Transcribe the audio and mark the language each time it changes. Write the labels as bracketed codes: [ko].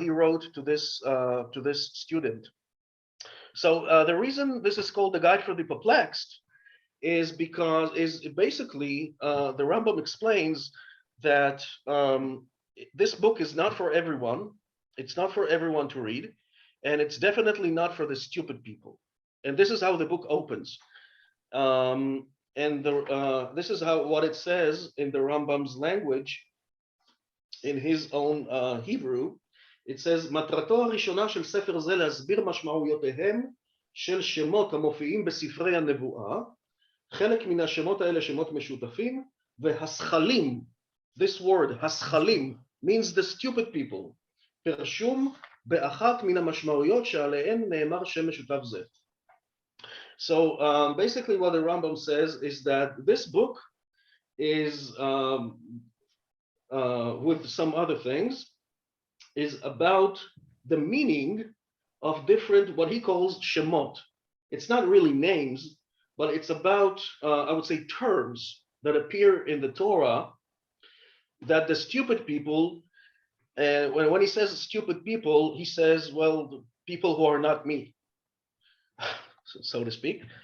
[en] He wrote to this student. So the reason this is called the Guide for the Perplexed is basically the Rambam explains that this book is not for everyone. It's not for everyone to read, and it's definitely not for the stupid people. And this is how the book opens. This is what it says in the Rambam's language, in his own Hebrew. [he] It says, מטרתו הראשונה של ספר זה להסביר משמעויותיהם של שמות המופיעים בספרי הנבואה. חלק מן השמות האלה שמות משותפים, והשכלים, [en] this word, [he] השכלים, [en] means the stupid people, [he] פרשום באחת מן המשמעויות שעליהן נאמר שם משותף זה. [en] So basically what the Rambam says is that this book is, with some other things, is about the meaning of different, what he calls shemot. It's not really names, but it's about, I would say, terms that appear in the Torah that the stupid people, when he says stupid people, he says, well, the people who are not me, so to speak,